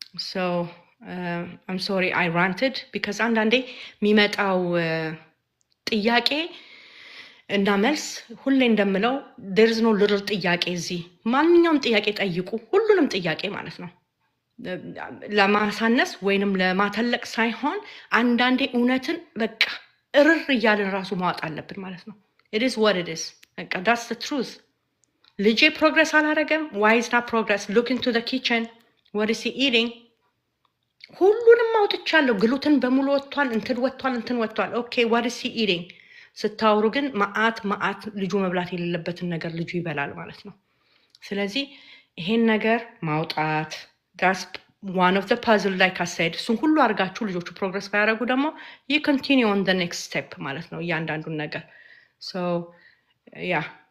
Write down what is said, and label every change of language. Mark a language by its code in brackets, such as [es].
[en] so I'm sorry I ranted because [am] አንዳንዴ የሚመጣው ጥያቄ እና መልስ ሁሌ እንደምለው [en] there is no little [am] ጥያቄ። እዚህ ማንኛውም ጥያቄ ጠይቁ፣ ሁሉንም ጥያቄ ማለት ነው። ለማሳነስ ወይንም ለማተለቅ ሳይሆን አንዳንዴ እውነትን በቃ እርር እያልን ራሱ ማወጥ አለብን ማለት ነው። [en] it is what it is [am] በቃ [en] that's the truth። [am] ልጄ ፕሮግረስ አላረገም፣ [en] why is not progress? look into the kitchen, what is he eating? [am] ሁሉንም አውጥቻለሁ። ግሉትን በሙሉ ወጥቷል፣ እንትን ወጥቷል። [en] okay what is he eating? [am] ስታወሩ ግን ማአት ልጁ መብላት የሌለበትን ነገር ልጁ ይበላል ማለት ነው። ስለዚህ ይሄን ነገር ማውጣት [en] that's one of the puzzle like I said። [am] እሱን ሁሉ አድርጋችሁ ልጆቹ ፕሮግረስ ባያደርጉ ደግሞ [en] you continue on the next step [am] ማለት ነው እያንዳንዱን ነገር። [en] so yeah